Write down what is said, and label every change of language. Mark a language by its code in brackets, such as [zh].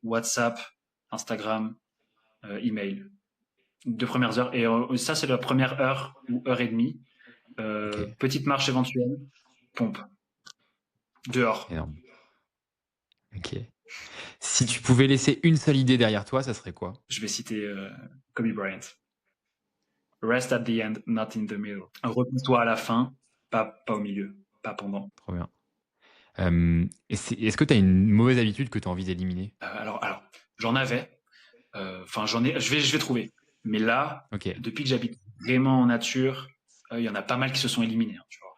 [fr] WhatsApp, Instagram, email. 2 premières heures. Et ça, c'est la première heure ou heure et demie. Ok. Petite marche éventuelle. Pompe. Dehors. Énorme. Ok. Si tu pouvais laisser une seule idée derrière toi, ça serait quoi? Je vais citer Kobe Bryant. [en] Rest at the end, not in the middle. [fr] Repose-toi à la fin, pas au milieu, pas pendant. Trop bien. Est-ce que tu as une mauvaise habitude que tu as envie d'éliminer? Alors, j'en avais. Enfin, j'en ai. Je vais trouver. Mais là, OK, depuis que j'habite vraiment en nature, il y en a pas mal qui se sont éliminés, hein, tu vois.